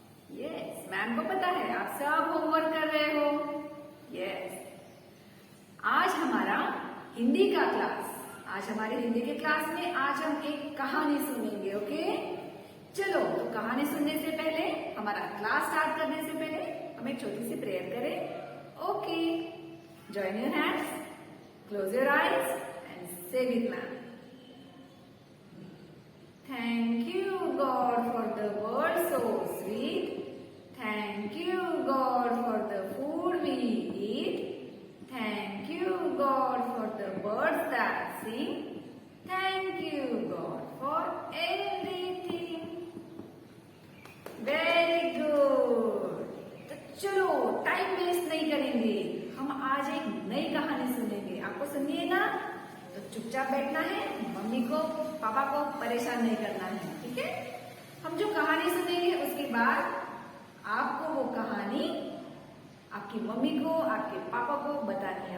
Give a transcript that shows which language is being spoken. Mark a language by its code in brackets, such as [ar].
[hi] Yes, ma'am को पता है आप सब होमवर्क कर रहे हो। यस, आज हमारा हिंदी का क्लास, आज हमारे हिंदी के क्लास में आज हम एक कहानी सुनेंगे। ओके, चलो तो कहानी सुनने से पहले, हमारा क्लास स्टार्ट करने से पहले हम एक छोटी सी प्रेयर करें। [en] Okay, join your hands, close your eyes and say with ma'am. Thank you, God, for the word so sweet. Thank you, God, for the food we eat. Thank you, God, for the birds that sing. Thank you, God, for everything. Very good. [hi] तो चलो time waste नहीं करेंगे, हम आज एक नई कहानी सुनेंगे। आपको सुननी है ना? तो चुपचाप बैठना है, मम्मी को पापा को परेशान नहीं करना है। ठीक है, हम जो कहानी सुनेंगे उसके बाद आपको वो कहानी आपकी मम्मी को, आपके पापा को बतानी है।